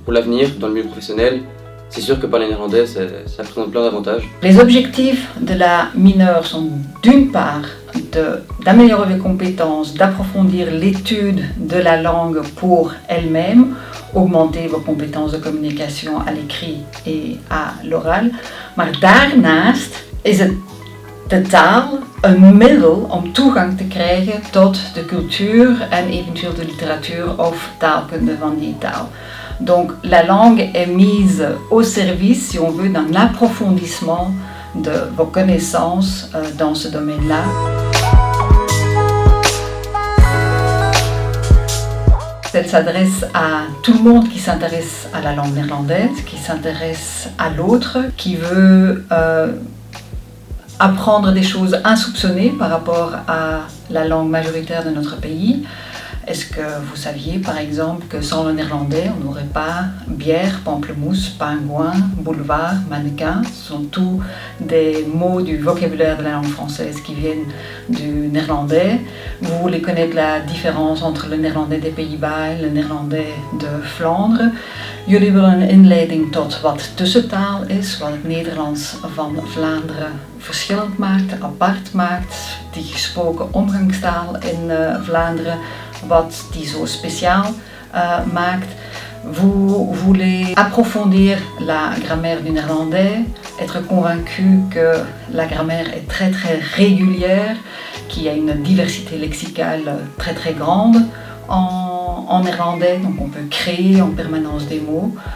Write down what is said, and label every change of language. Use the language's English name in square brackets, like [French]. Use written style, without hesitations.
[French] Pour l'avenir, dans le milieu professionnel, c'est sûr que parler néerlandais, ça présente plein d'avantages. Les objectifs de la mineure sont d'une part d'améliorer les compétences, d'approfondir l'étude de la langue pour elle-même, augmenter vos compétences de communication à l'écrit et à l'oral. [Dutch] Maar daarnaast is het de taal een middel om toegang te krijgen tot de cultuur en eventueel de literatuur of taalkunde van die taal. [French] Donc la langue est mise au service, si on veut, d'un approfondissement de vos connaissances dans ce domaine-là. Elle s'adresse à tout le monde qui s'intéresse à la langue néerlandaise, qui s'intéresse à l'autre, qui veut apprendre des choses insoupçonnées par rapport à la langue majoritaire de notre pays. Est-ce que vous saviez par exemple que sans le néerlandais, on n'aurait pas bière, pamplemousse, pingouin, boulevard, mannequin? Ce sont tous des mots du vocabulaire de la langue française qui viennent du néerlandais. Vous voulez connaître la différence entre le néerlandais des Pays-Bas et le néerlandais de Vlaanderen. [Dutch] Jullie willen een inleiding tot wat tussentaal is, wat het Nederlands van Vlaanderen verschillend maakt, apart maakt, die gesproken omgangstaal in Vlaanderen, wat die zo speciaal maakt. [French] Vous voulez approfondir la grammaire du néerlandais, être convaincu que la grammaire est très très régulière, qu'il y a une diversité lexicale très très grande en néerlandais, donc on peut créer en permanence des mots.